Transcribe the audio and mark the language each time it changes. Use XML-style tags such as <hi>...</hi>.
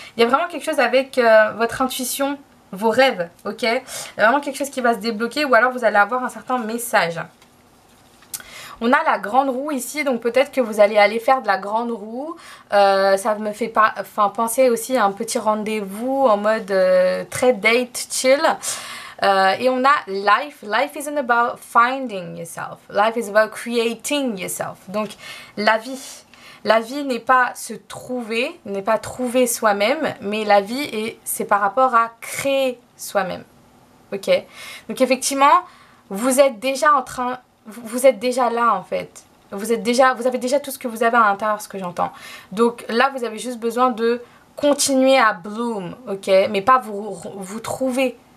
<fr>Il y a vraiment quelque chose avec votre intuition, vos rêves, ok. Il y a vraiment quelque chose qui va se débloquer ou alors vous allez avoir un certain message. On a la grande roue ici, donc peut-être que vous allez aller faire de la grande roue. Ça me fait penser aussi à un petit rendez-vous en mode très date, chill. Et on a life.</fr> <en>Life isn't about finding yourself. Life is about creating yourself.</en> <fr>Donc la vie n'est pas se trouver, n'est pas trouver soi-même, mais la vie c'est par rapport à créer soi-même. Ok. Donc effectivement, vous êtes déjà vous êtes déjà là en fait. Vous avez déjà tout ce que vous avez à l'intérieur, ce que j'entends. Donc là, vous avez juste besoin de continuer à bloom, ok, mais pas vous trouver.</fr>